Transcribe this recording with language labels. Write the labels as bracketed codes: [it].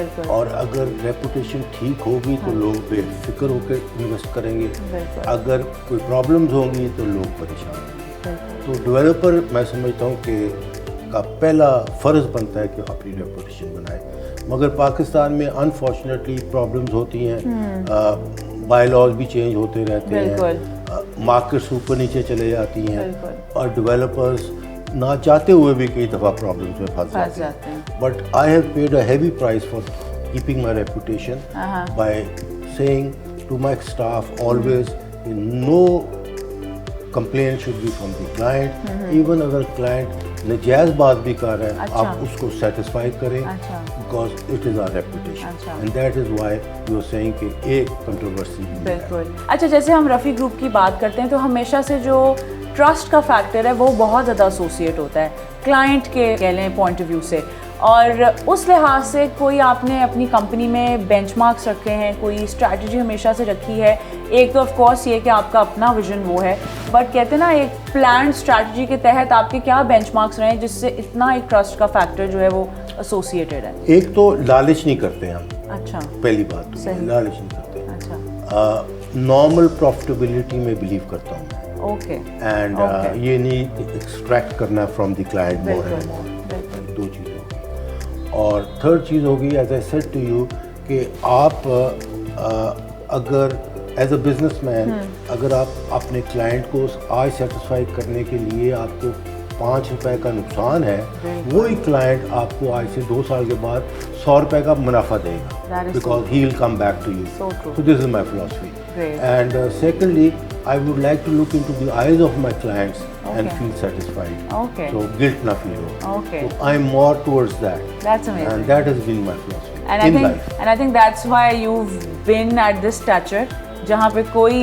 [ur] اور اگر ریپوٹیشن ٹھیک ہوگی تو لوگ بے فکر ہو کے انویسٹ کریں گے. اگر کوئی پرابلمز ہوں گی تو لوگ پریشان ہوں گے. تو ڈیولپر میں سمجھتا ہوں کہ کا پہلا فرض بنتا ہے کہ اپنی ریپوٹیشن بنائے. مگر پاکستان میں انفارچونیٹلی پرابلمز ہوتی ہیں, بائی لاز بھی چینج ہوتے رہتے ہیں, مارکیٹس اوپر نیچے چلے جاتی ہیں, اور ڈیولپرز نہ چاہتے ہوئے بھی کئی دفعہ پرابلمز میں پھنس جاتے ہیں. [en] But I have paid a heavy price for keeping my reputation by saying to my staff always no complaint should be from the client. [ur] Even اگر client نجائز بات بھی کر رہے ہیں, آپ اس کو satisfy کریں, [en] because it is our reputation. And that is why you are saying [ur] کہ ایک controversy بھی ہے. بالکل. اچھا, جیسے ہم رفیع گروپ کی بات کرتے ہیں تو ہمیشہ سے جو ٹرسٹ کا فیکٹر ہے وہ بہت زیادہ ایسوسیٹ ہوتا ہے کلائنٹ کے کہہ لیں پوائنٹ آف ویو سے, اور اس لحاظ سے کوئی آپ نے اپنی کمپنی میں بینچ مارکس رکھے ہیں, کوئی اسٹریٹجی ہمیشہ سے رکھی ہے؟ ایک تو آف کورس یہ کہ آپ کا اپنا ویژن وہ ہے, بٹ کہتے ہیں نا ایک پلانڈ اسٹریٹجی کے تحت آپ کے کیا بینچ مارکس رہے ہیں جس سے اتنا ایک ٹرسٹ کا فیکٹر جو ہے وہ ایسوسیٹڈ ہے؟ ایک تو لالچ نہیں کرتے ہم. اچھا, پہلی بات تو لالچ نہیں کرتے. اچھا, نارمل پروفٹیبلٹی میں بلیو کرتا ہوں. اوکے. [en] And یہ نہیں extract کرنا from the client more and more. [ur] دو چیزیں. اور تھرڈ چیز ہوگی, as I said to you, کہ آپ اگر ایز اے بزنس مین اگر آپ اپنے کلائنٹ کو آج سیٹسفائی کرنے کے لیے آپ کو 5 روپے کا نقصان ہے, وہی کلائنٹ آپ کو آج سے 2 سال کے بعد 100 روپے کا منافع دے گا, [en] Because he will come back to you. So this is my philosophy. And secondly I would like to look into the eyes of my clients and feel satisfied. Okay. So guilt na feel. Okay. So I'm more towards that. That's amazing. And that has been my philosophy in life. And I think that's why you've been at this stature, [ur] jahan pe koi